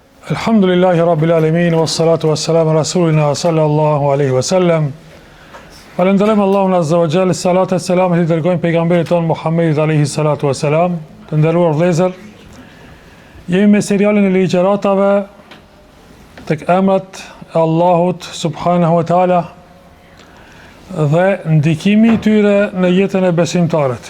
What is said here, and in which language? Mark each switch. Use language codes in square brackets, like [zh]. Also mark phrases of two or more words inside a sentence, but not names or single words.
[ar] الحمد لله رب العالمين والصلاة والسلام رسولنا صلى الله عليه وسلم. [sq] Falënderojmë Allahun [ar] عز وجل, الصلاة والسلام [sq] i dërgojmë pejgamberit ton Muhammedit [ar] عليه الصلاة والسلام. [sq] Të nderuar vëllezër, jemi me serialin e ligjëratave tek emrat e Allahut [ar] سبحانه وتعالى [sq] dhe ndikimi i tyre në jetën e besimtarit.